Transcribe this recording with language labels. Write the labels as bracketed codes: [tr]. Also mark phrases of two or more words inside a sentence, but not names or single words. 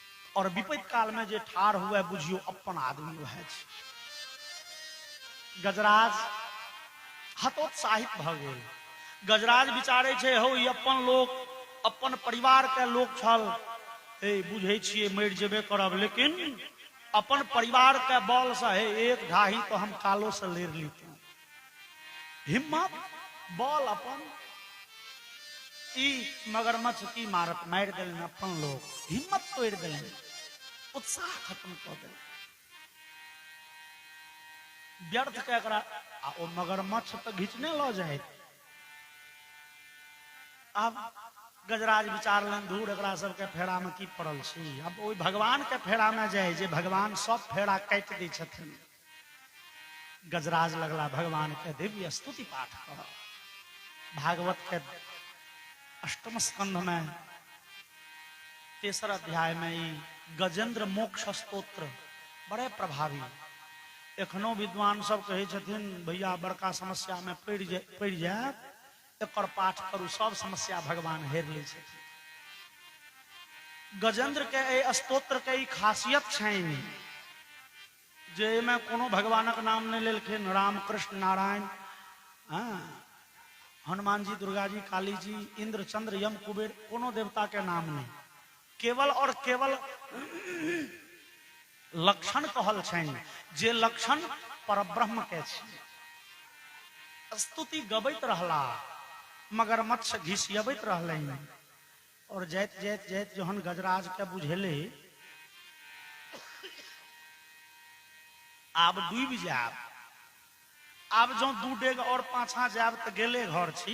[mai] और विपत्ति काल में जे ठार हुए बुझियो अपन आदमी वह छै। गजराज हतोत्साहित भ गेल। गजराज विचारे छे हो ई अपन लोक अपन परिवार के लोक छल, बुझे छिए मर जेबे करब, लेकिन अपन परिवार के बल से एक ढाही तो हम कालो से लेर लीते। हिम्मत बल अपन ई मगरमच्छ की मारत मार दिल अपन लोग, हिम्मत तोड़ दिल, उत्साह खत्म कर दिल। व्यर्थ के एकरा ओ मगरमच्छ तो घिचने लो जाए। अब गजराज विचार लन दूर एकरा सबके फेरा में की पड़ल छी, अब ओई भगवान के फेरा में जाए जे भगवान सब फेरा काट दै छथिन। गजराज लगला भगवान के दिव्य स्तुति पाठ कर। भागवत के अष्टम स्कंध में 3 अध्याय में ई गजेंद्र मोक्ष स्तोत्र बड़े प्रभावी। एखनो विद्वान सब कहे छथिन भैया बड़का समस्या में पड़ जाए एकर पाठ करू, सब समस्या भगवान हेर ले छथिन। गजेंद्र के ए स्तोत्र के ई खासियत छैन जे में कोनो भगवानक नाम नहीं लेलखिन, राम कृष्ण नारायण, हनुमान जी, दुर्गा जी, काली जी, इंद्र चंद्र यम कुबेर, कोनो देवता के नाम नहीं, केवल और केवल लक्षण कहल छैन जे लक्षण परब्रह्म के छै। स्तुति गबैत रहला, मगरमच्छ घिसियबैत रहलै और जाइत जाइत जाइत जहन गजराज के बुझेले आब डूब जाब, आब जो 2 डेग और पाछा जाब तो गेले घर छी।